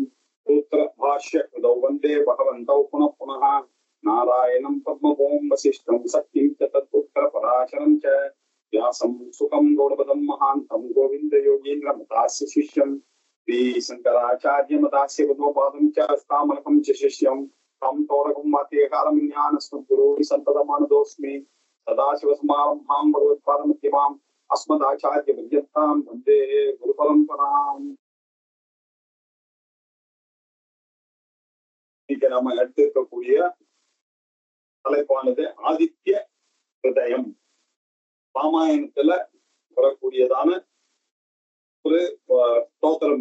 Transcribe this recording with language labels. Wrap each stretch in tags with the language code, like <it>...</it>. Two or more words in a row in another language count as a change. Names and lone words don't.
<sa>सूत्रभाष्यकृतौ वन्दे भगवन्तौ पुनः पुनः नारायणं पद्मभूं वसिष्ठं शक्तिं च तत्पुत्रपराशरं च व्यासं सुखं गौडपदं महान्तं गोविन्दयोगीन्द्रमतास्य शिष्यं श्री शंकराचार्य मतास्य पद्मपादं च अस्तामलकं च शिष्यं तं तोरकं वाक्यकालं ज्ञानस्मद्गुरो संततमानदोऽस्मि सदाशिवसमारम्भां भगवत्पादमध्यमाम् अस्मदाचार्यपर्यन्तां वन्दे गुरुपरम्पराम्.</sa> <ta>இன்னைக்கு நம்ம எடுத்திருக்கக்கூடிய தலைப்பானது ஆதித்ய ஹிருதயம். ராமாயணத்துல வரக்கூடியதான ஒரு ஸ்தோத்திரம்.</ta>